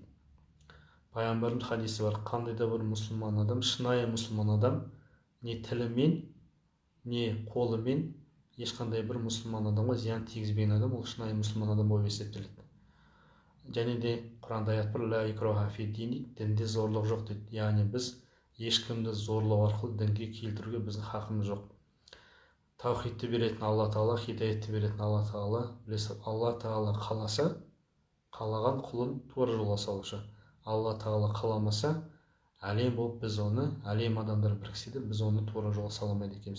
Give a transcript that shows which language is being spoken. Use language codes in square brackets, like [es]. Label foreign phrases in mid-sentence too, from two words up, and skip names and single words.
[kk] Пайғамбардың хадисі бар, қандай да бір мұсылман адам, шынайы мұсылман адам, не тілімен, не қолымен ешқандай бір мұсылман адамға зиян тигізбеген адам, ол шынайы мұсылман адам болып есептеледі. Және де Құранда аят бар, [ar] لا إكراه في الدين, [kk] дінде зорлық жоқ дейді. Яғни біз ешкімді зорлау арқылы дінге келтіруге біздің хақымыз жоқ. Таухидті беретін Алла Тағала, хидаятты беретін Алла Тағала. Білесіз, Алла Тағала қаласа, қалаған құлын тура жолға салушы. Алла Тағала қаламаса, әлем болып біз оны, әлем адамдар біріксе де біз оны тура жолға сала алмайды екенбіз.